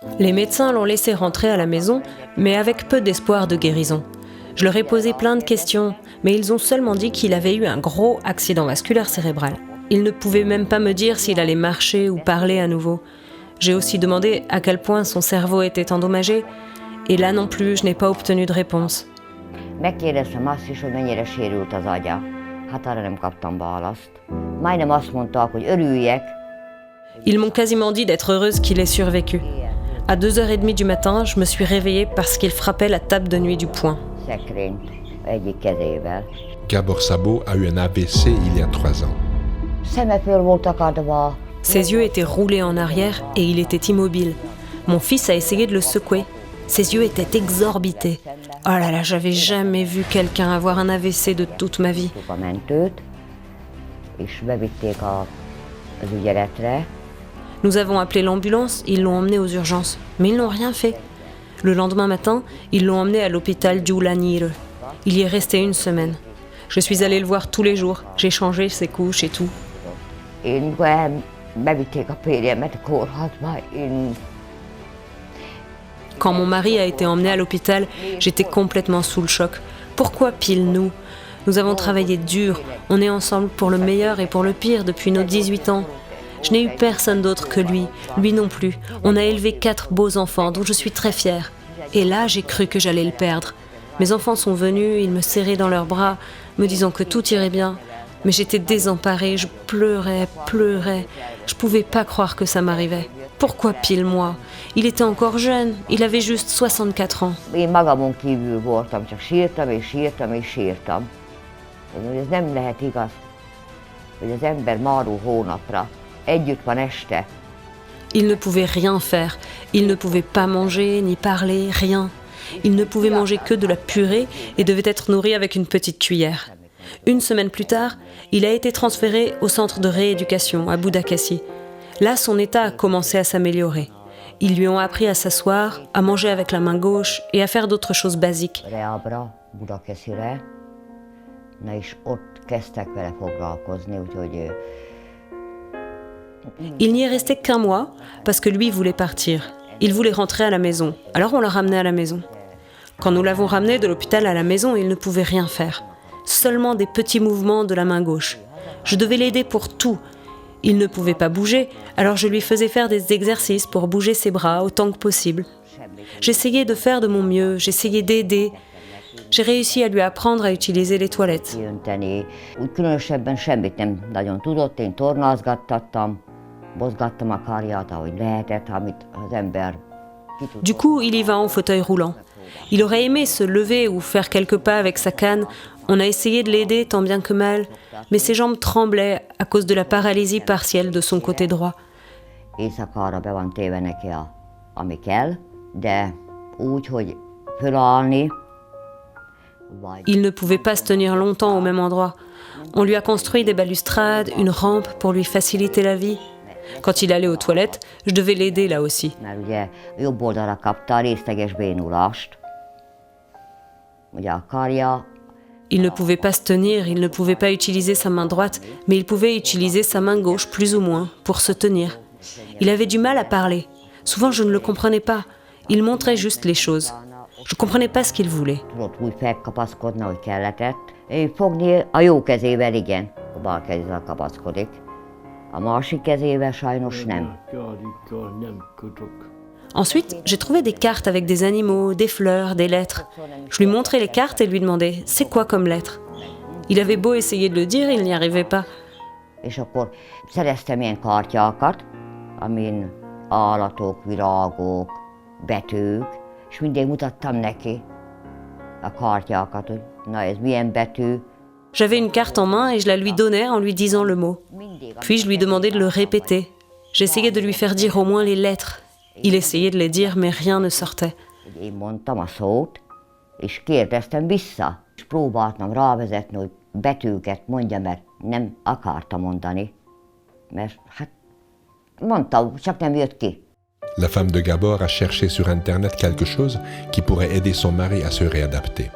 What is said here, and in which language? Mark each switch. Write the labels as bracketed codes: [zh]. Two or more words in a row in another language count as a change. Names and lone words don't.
[fr] Les médecins l'ont laissé rentrer à la maison, mais avec peu d'espoir de guérison. Je leur ai posé plein de questions, mais ils ont seulement dit qu'il avait eu un gros accident vasculaire cérébral. Ils ne pouvaient même pas me dire s'il allait marcher ou parler à nouveau. J'ai aussi demandé à quel point son cerveau était endommagé, et là non plus, je n'ai pas obtenu de réponse. [hu] Megkérdeztem azt is, hogy mennyire sérült az agya. Hát arra nem kaptam választ. Majdnem azt mondták, hogy örüljek. [fr] Ils m'ont quasiment dit d'être heureuse qu'il ait survécu. À 2h30 du matin, je me suis réveillée parce qu'il frappait la table de nuit du poing. [hu] Szekrényt egyik kezével. [fr] Gábor Szabó a eu un AVC il y a 3 ans. [hu] Szeme föl volt akadva. [fr] Ses yeux étaient roulés en arrière et il était immobile. Mon fils a essayé de le secouer. Ses yeux étaient exorbités. Oh là là, j'avais jamais vu quelqu'un avoir un AVC de toute ma vie. [hu] A mentőt, és bevitték az ügyeletre. [fr] Nous avons appelé l'ambulance, ils l'ont emmené aux urgences. Mais ils n'ont rien fait. Le lendemain matin, ils l'ont emmené à l'hôpital Gyulanyr. Il y est resté 1 semaine. Je suis allée le voir tous les jours. J'ai changé ses couches et tout. [hu] Én mikor bevitték a férjemet a kórházba, [fr] Quand mon mari a été emmené à l'hôpital, j'étais complètement sous le choc. Pourquoi pile nous ? Nous avons travaillé dur. On est ensemble pour le meilleur et pour le pire depuis nos 18 ans. Je n'ai eu personne d'autre que lui. Lui non plus. On a élevé 4 beaux enfants dont je suis très fière. Et là, j'ai cru que j'allais le perdre. Mes enfants sont venus, ils me serraient dans leurs bras, me disant que tout irait bien. Mais j'étais désemparée, je pleurais. Je pouvais pas croire que ça m'arrivait. Pourquoi pile moi ? Il était encore jeune, il avait juste 64 ans. [hu] Én magamon kívül voltam, csak sírtam és sírtam és sírtam. Hogy ez nem lehet igaz, hogy az ember maró hónapra együtt van este. [fr] Il ne pouvait rien faire, il ne pouvait pas manger, ni parler, rien. Il ne pouvait manger que de la purée et devait être nourri avec une petite cuillère. 1 semaine plus tard, il a été transféré au centre de rééducation à Budakeszi. Là, son état a commencé à s'améliorer. Ils lui ont appris à s'asseoir, à manger avec la main gauche et à faire d'autres choses basiques. [hu] Rehabra, Budakeszire, na és ott kezdtek vele foglalkozni, úgyhogy... [fr] Il n'y est resté qu'1 mois parce que lui voulait partir. Il voulait rentrer à la maison, alors on l'a ramené à la maison. Quand nous l'avons ramené de l'hôpital à la maison, il ne pouvait rien faire. Seulement des petits mouvements de la main gauche. Je devais l'aider pour tout. Il ne pouvait pas bouger, alors je lui faisais faire des exercices pour bouger ses bras autant que possible. J'essayais de faire de mon mieux, j'essayais d'aider. J'ai réussi à lui apprendre à utiliser les toilettes. Jönteni. [hu] Úgy különösebben semmit nem nagyon tudott, én tornázgattattam, mozgattam a karját, ahogy lehetett, amit az ember ki tud. [fr] Du coup, il y va en fauteuil roulant. Il aurait aimé se lever ou faire quelques pas avec sa canne. On a essayé de l'aider tant bien que mal, mais ses jambes tremblaient à cause de la paralysie partielle de son côté droit. [hu] Éjszakára be van téve neki ami kell, de úgy, hogy fölállni, vagy... [fr] Il ne pouvait pas se tenir longtemps au même endroit. On lui a construit des balustrades, une rampe pour lui faciliter la vie. Quand il allait aux toilettes, je devais l'aider là aussi. [hu] Mert ugye jobb oldalra kapta a részleges bénulást. Ugye a karja... [fr] Il ne pouvait pas se tenir, il ne pouvait pas utiliser sa main droite, mais il pouvait utiliser sa main gauche plus ou moins pour se tenir. Il avait du mal à parler. Souvent, je ne le comprenais pas. Il montrait juste les choses. Je ne comprenais pas ce qu'il voulait. [hu] Tudott úgy felkapaszkodni, hogy kelletett. Fogni a jó kezével igen, a bal kezével kapaszkodik. A másik kezével sajnos nem. [fr] Ensuite, j'ai trouvé des cartes avec des animaux, des fleurs, des lettres. Je lui montrais les cartes et lui demandais « c'est quoi comme lettre ?» Il avait beau essayer de le dire, il n'y arrivait pas. [hu] És akkor szereztem ilyen kártyákat, amin állatok, virágok, betűk, és mindig mutattam neki a kártyákat, hogy na ez milyen betű. [fr] J'avais une carte en main et je la lui donnais en lui disant le mot. Puis je lui demandais de le répéter. J'essayais de lui faire dire au moins les lettres. Il essayait de les dire, mais rien ne sortait. [hu] Én mondtam a szót, és kérdeztem vissza. És próbáltam rávezetni, hogy betűket mondja, mert nem akarta mondani. Mert hát mondta, csak nem jött ki. [fr] La femme de Gábor a cherché sur Internet quelque chose qui pourrait aider son mari à se réadapter.